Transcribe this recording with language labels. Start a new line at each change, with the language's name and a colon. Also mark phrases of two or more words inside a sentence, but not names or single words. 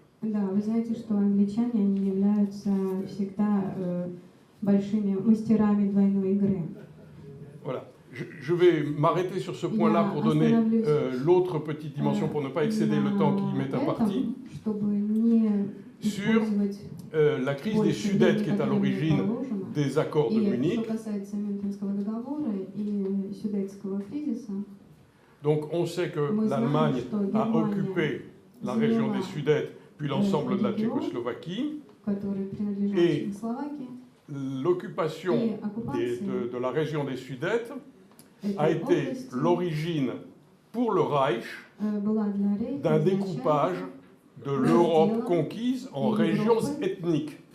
Russian: Да, вы знаете, что англичане, они являются всегда большими мастерами двойной игры.
French: Voilà. Je vais m'arrêter sur ce point-là pour donner l'autre petite dimension, pour ne pas excéder le temps qui m'est imparti, sur la crise des Sudètes qui est à l'origine des accords de Munich. Donc on sait que l'Allemagne a occupé la région des Sudètes, puis l'ensemble de la Tchécoslovaquie, et l'occupation de la région des Sudètes a été l'origine pour le Reich d'un découpage de l'Europe conquise en régions ethniques.